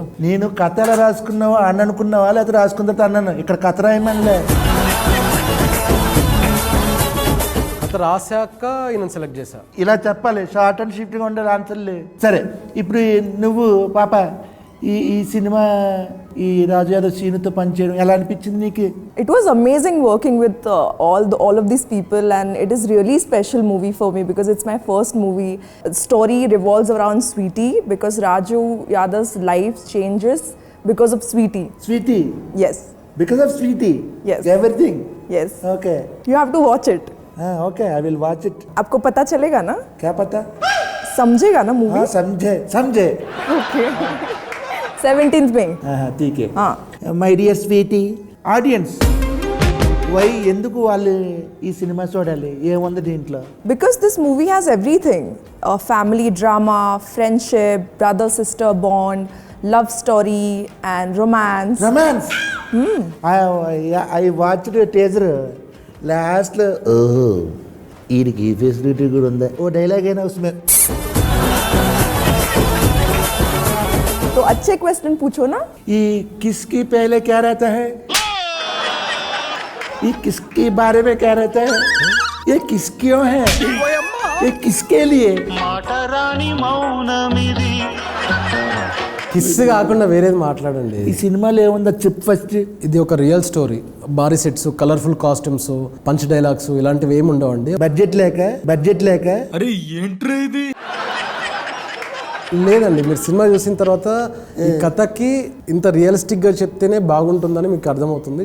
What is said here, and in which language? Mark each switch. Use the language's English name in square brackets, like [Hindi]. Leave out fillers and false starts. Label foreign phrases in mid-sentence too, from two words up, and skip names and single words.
[Telugu] నేను కథ ఎలా రాసుకున్నావా అని అనుకున్నావా లేకపోతే రాసుకున్న తర్వాత అన్నాను ఇక్కడ కథ రాయమనిలే. కథ రాశాక ఈయన సెలెక్ట్ చేశా. ఇలా చెప్పాలి, [English] short and shiftగా [Telugu] ఉండాలి ఆన్సర్లు. సరే ఇప్పుడు నువ్వు పాప ఈ సినిమా ఈ రాజు యాదవ్ సీనుతో పనిచేయడం ఎలా అనిపించింది నీకు? [English] It was amazing working with all of these people, and it is really special movie for me because it's my first movie. The story revolves around Sweetie because Raju Yadav's life changes because of Sweetie. Sweetie? Yes. Because of Sweetie? Yes. Everything? Yes. Okay. You have to watch it. Okay, I will watch it. [Hindi] आपको पता चलेगा ना? क्या पता? समझेगा ना मूवी? हाँ समझे. Okay. 17th में. ठीक है. हाँ. [English] My dear Sweetie audience, why [Telugu] ఎందుకు వాళ్ళు ఈ సినిమా చూడాలి? ఏముంది దీంట్లో? [English] Because this movie has everything: family drama, friendship, brother-sister bond, love story, and romance. Romance. I watched teaser. [Telugu] లాస్ట్లో ఓహో వీడికి ఈ ఫెసిలిటీ కూడా ఉందా, ఓ డైలాగ్ అయినా उसमें. [Hindi] तो अच्छे क्वेश्चन पूछो ना. ये किसकी पहले क्या रहता है? ये किसके बारे में क्या रहता है? ये किस क्यों है? ये किसके लिए? [Telugu] కిస్ కాకుండా వేరేది మాట్లాడండి. ఈ సినిమాలో ఏముందో చెప్పు ఫస్ట్. ఇది ఒక రియల్ స్టోరీ. భారీ [English] sets, colourful costumes, punch dialogues [Telugu] ఇలాంటివి ఏమి ఉండవండి. బడ్జెట్ లేక అరే ఏంట్రా ఇది? లేదండి, మీరు సినిమా చూసిన తర్వాత ఈ కథకి ఇంత రియలిస్టిక్గా చెప్తేనే బాగుంటుందని మీకు అర్థమవుతుంది.